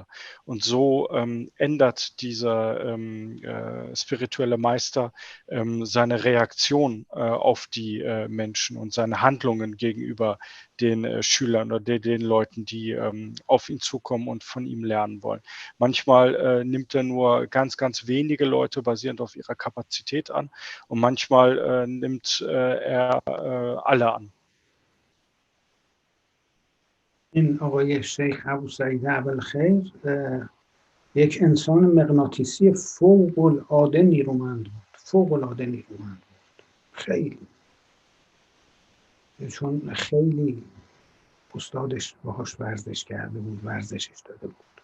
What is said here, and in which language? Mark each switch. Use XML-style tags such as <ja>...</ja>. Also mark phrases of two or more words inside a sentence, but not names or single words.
<de>Und so ändert dieser spirituelle Meister seine Reaktion auf die Menschen und seine Handlungen gegenüber den Schülern oder den Leuten, die auf ihn zukommen und von ihm lernen wollen. Manchmal nimmt er nur ganz, ganz wenige Leute basierend auf ihrer Kapazität an und manchmal nimmt er alle an.</de> <fa>این آقای شیخ ابو سعید ابوالخیر یک انسان مغناطیسی فوق العاده نیرومند بود، فوق العاده نیرومند بود، خیلی، چون خیلی استادش باهاش ورزش کرده بود، ورزشش داده بود.</fa>